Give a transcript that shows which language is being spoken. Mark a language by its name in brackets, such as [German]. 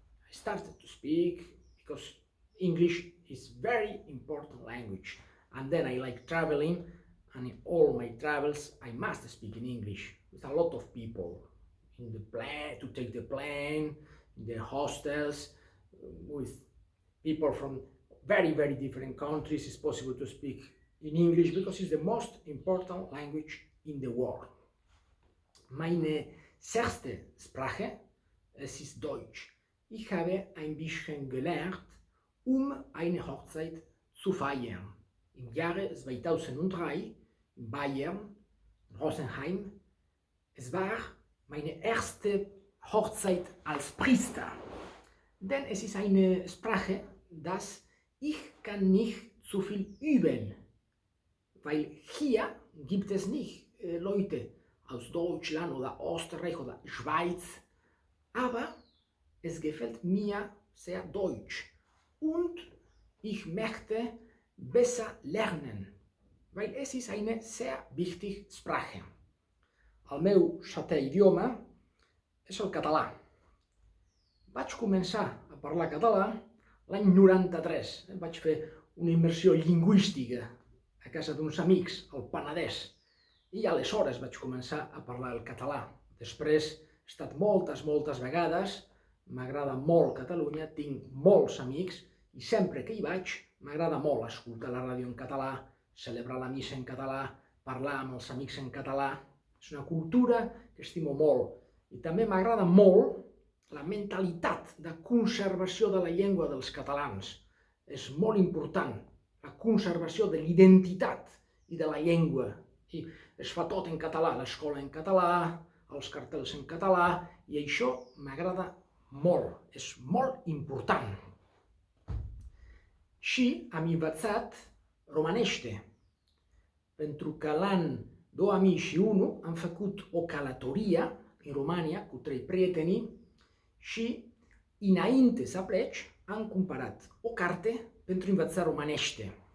[English] I started to speak because English is very important language, and then I like traveling, and in all my travels I must speak in English with a lot of people in the plane, to take the plane, in the hostels, with people from very, very different countries. It's possible to speak in English because it's the most important language in the world. [German] Meine sechste Sprache, es ist Deutsch. Ich habe ein bisschen gelernt, eine Hochzeit zu feiern. Im Jahre 2003 in Bayern, in Rosenheim. Es war meine erste Hochzeit als Priester. Denn es ist eine Sprache, dass ich kann nicht zu viel üben. Weil hier gibt es nicht Leute aus Deutschland oder Österreich oder Schweiz. Aber es gefällt mir sehr Deutsch. Und ich möchte besser lernen, weil es ist eine sehr wichtige Sprache. [Catalan] El meu setè idioma és el català. Vaig començar a parlar català l'any 93. Vaig fer una immersió lingüística a casa d'uns amics, al Penedès, i aleshores vaig començar a parlar el català. Després he estat moltes vegades, m'agrada molt Catalunya, tinc molts amics i sempre que hi vaig m'agrada molt escoltar la ràdio en català, celebrar la missa en català, parlar amb els amics en català. És una cultura que estimo molt. I també m'agrada molt la mentalitat de conservació de la llengua dels catalans. És molt important, la conservació de l'identitat i de la llengua. I es fa tot en català, l'escola en català, els cartells en català, i això m'agrada molt, és molt important. [Romanian] Și am învățat românește, pentru că l'an 2001 am făcut o călătorie în România cu 3 prieteni și înainte să plec am cumpărat o carte pentru învăța românește.